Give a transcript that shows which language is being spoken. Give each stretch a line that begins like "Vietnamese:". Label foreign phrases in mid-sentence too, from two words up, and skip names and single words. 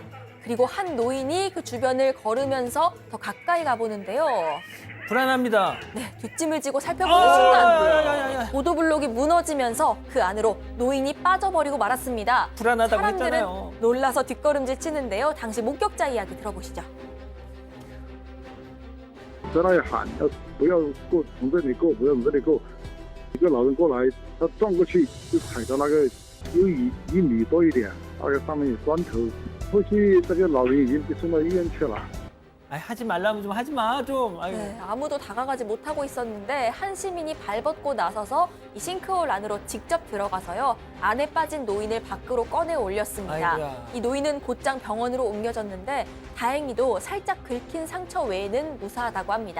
Korean: 그리고 한 노인이 그 주변을 걸으면서 더 가까이 가보는데요. 불안합니다. 네, 뒷짐을 지고 살펴보는 순간 보도블록이 무너지면서 그 안으로 노인이 빠져버리고 말았습니다. 불안하다고 사람들은 했잖아요. 놀라서 뒷걸음질 치는데요. 당시 목격자 이야기 들어보시죠.
Chinese: 在那里喊要不要过，从这里过，不要从这里过。一个老人过来，他撞过去就踩到那个有1米多一点，那个上面有砖头。后续这个老人已经被送到医院去了。
Korean: 하지 말라면 좀 하지 마, 좀. 아유. 네, 아무도 다가가지 못하고 있었는데 한 시민이 발벗고 나서서 이 싱크홀 안으로 직접 들어가서요. 안에 빠진 노인을 밖으로 꺼내 올렸습니다. 아이고야. 이 노인은 곧장 병원으로 옮겨졌는데 다행히도 살짝 긁힌 상처 외에는 무사하다고 합니다.